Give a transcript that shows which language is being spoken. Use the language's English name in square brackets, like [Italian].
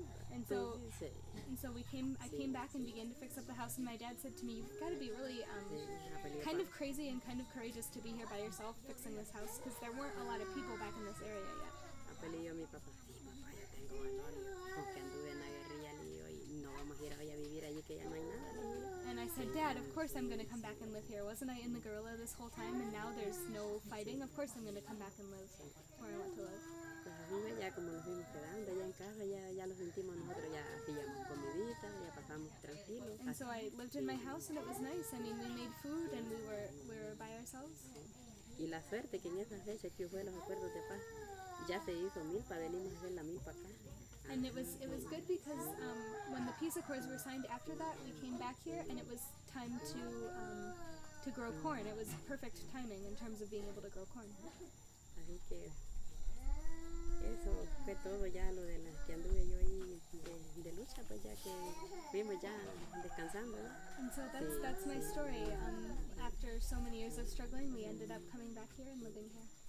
[English] And so I came back and began to fix up the house, and my dad said to me, "You've got to be really kind of crazy and kind of courageous to be here by yourself fixing this house, because there weren't a lot of people back in this area yet." [Spanish] Yo mi papá, papá, yo tengo valor, aunque anduve en la guerrilla, y no vamos a ir hoy a vivir allí que ya no hay nada. [English] And I said, "Dad, of course I'm going to come back and live here. Wasn't I in the guerrilla this whole time, and now there's no fighting? Of course I'm going to come back and live where I want to live." [Spanish] Ya como nos fuimos quedando ya en casa, ya lo sentimos nosotros, ya pillamos comidita, ya pasamos tranquilos. [English] And so I lived in my house and it was nice. I mean, we made food and we were by ourselves. [Spanish] Y la suerte que en esa fecha que fue los acuerdos de paz, ya se hizo milpa, venimos a hacer la milpa acá. [English] And it was good because when the peace accords were signed after that, we came back here and it was time to grow corn. It was perfect timing in terms of being able to grow corn. [Spanish] Así que eso fue todo ya lo de la que anduve yo ahí de lucha, pues ya que fuimos ya descansando, ¿no? [English] And so that's my story. After so many years of struggling, we ended up coming back here and living here.